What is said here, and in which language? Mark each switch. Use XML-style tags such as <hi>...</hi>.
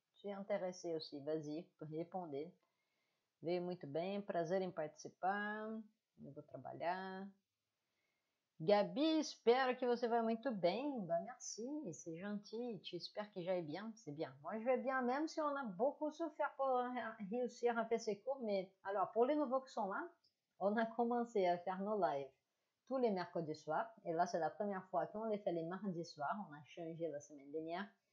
<fr>Je suis intéressé aussi, vas-y, répondez.</fr> <pt>Veio muito bem, prazer em participar, eu vou trabalhar. Gabi, espero que você vai muito bem.</pt> <fr>Bah, merci, c'est gentil. Tu espères que j'aille bien? C'est bien. Moi, je vais bien, même si on a beaucoup souffert pour réussir à faire ces cours. Mais alors, pour les nouveaux qui sont là, on a commencé à faire nos lives tous les mercredis soirs. Et là, c'est la première fois qu'on les fait les mardis soirs. On a changé la semaine dernière.</fr>